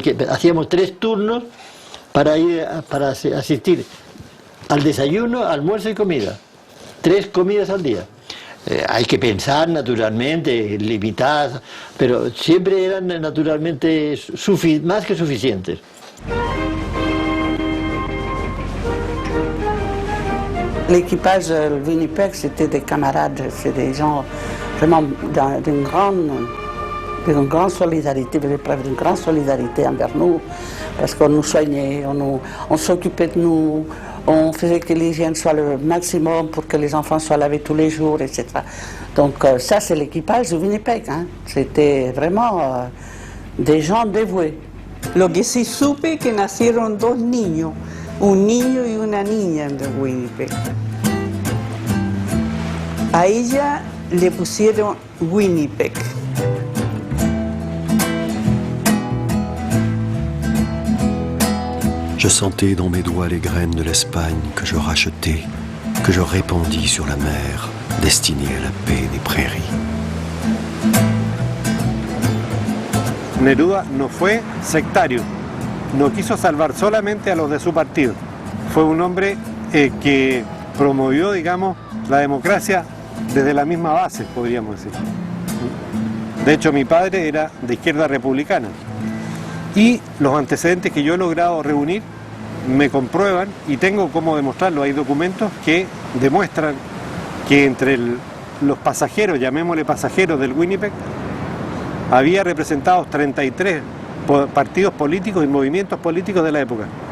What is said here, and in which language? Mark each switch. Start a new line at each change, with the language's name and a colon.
Spanish: Hacíamos 3 turnos para asistir al desayuno, almuerzo y comida. 3 comidas al día. Hay que pensar naturalmente, limitadas, pero siempre eran naturalmente más que suficientes.
French: L'équipage Winnipeg, c'était des camarades, c'est des gens vraiment d'une grande solidarité, preuve d'une grande solidarité envers nous, parce qu'on nous soignait, on s'occupait de nous, on faisait que l'hygiène soit le maximum pour que les enfants soient lavés tous les jours, etc. Donc ça, c'est l'équipage de Winnipeg, hein. C'était vraiment des gens dévoués.
Spanish: Lo que sí supe que nacieron 2 niños, un niño y una niña en Winnipeg. A ella le pusieron Winnipeg.
French: Je sentais dans mes doigts les graines de l'Espagne que je rachetais, que je répandis sur la mer, destinée à la paix des prairies.
Spanish: Neruda no fue sectario, no quiso salvar solamente a los de su partido. Fue un hombre que promovió, digamos, la democracia desde la misma base, podríamos decir. De hecho, mi padre era de izquierda republicana. Y los antecedentes que yo he logrado reunir me comprueban, y tengo cómo demostrarlo, hay documentos que demuestran que entre los pasajeros, llamémosle pasajeros del Winnipeg, había representados 33 partidos políticos y movimientos políticos de la época.